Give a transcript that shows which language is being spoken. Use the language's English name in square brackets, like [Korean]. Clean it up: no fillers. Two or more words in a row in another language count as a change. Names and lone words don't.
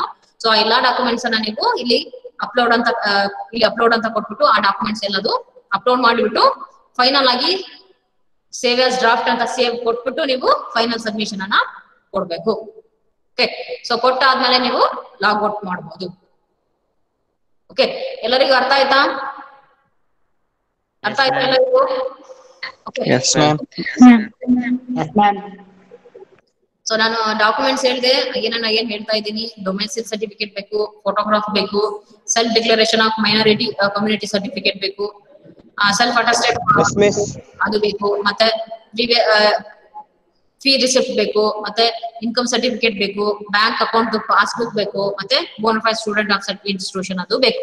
[Kannada] ಸೊ ಆ ಎಲ್ಲಾ ಡಾಕ್ಯುಮೆಂಟ್ಸ್ ಅನ್ನ ನೀವು ಇಲ್ಲಿ ಅಪ್ಲೋಡ್ ಅಂತ ಕೊಟ್ಬಿಟ್ಟು ಆ ಡಾಕ್ಯುಮೆಂಟ್ಸ್ ಎಲ್ಲದು ಅಪ್ಲೋಡ್ ಮಾಡಿಬಿಟ್ಟು ಫೈನಲ್ ಆಗಿ [English] save as draft [Kannada] ಅಂತ ಸೇವ್ ಕೊಟ್ಬಿಟ್ಟು ನೀವು [English] final submission [Kannada] ಅನ್ನ ಕೊಡ್ಬೇಕು. ಓಕೆ, ಸೊ ಕೊಟ್ಟಾದ್ಮೇಲೆ ನೀವು [English] log out [Kannada] ಮಾಡಬಹುದು. ಓಕೆ, ಎಲ್ಲರಿಗೂ ಅರ್ಥ ಆಯ್ತಾ? ಅರ್ಥ ಆಯ್ತಾ ಎಲ್ಲರಿಗೂ? [English] Yes, ma'am. Yes, ma'am. [Kannada] ಸೊ ನಾನು ಡಾಕ್ಯುಮೆಂಟ್ಸ್ ಹೇಳಿದೆ, ಏನ್ ಹೇಳ್ತಾ ಇದ್ದೀನಿ, [English] domestic certificate [Kannada] ಬೇಕು, ಫೋಟೋಗ್ರಾಫ್ ಬೇಕು, [English] self declaration of minority community certificate [Kannada] ಬೇಕು, [English] self attested [Kannada] ಅದು ಬೇಕು, ಮತ್ತೆ [English] fee receipt [Kannada] ಬೇಕು, ಮತ್ತೆ [English] income certificate [Kannada] ಬೇಕು, [English] bank account passbook [Kannada] ಬೇಕು, ಮತ್ತೆ [English] bonafide student of institution [Kannada] ಅದು ಬೇಕು.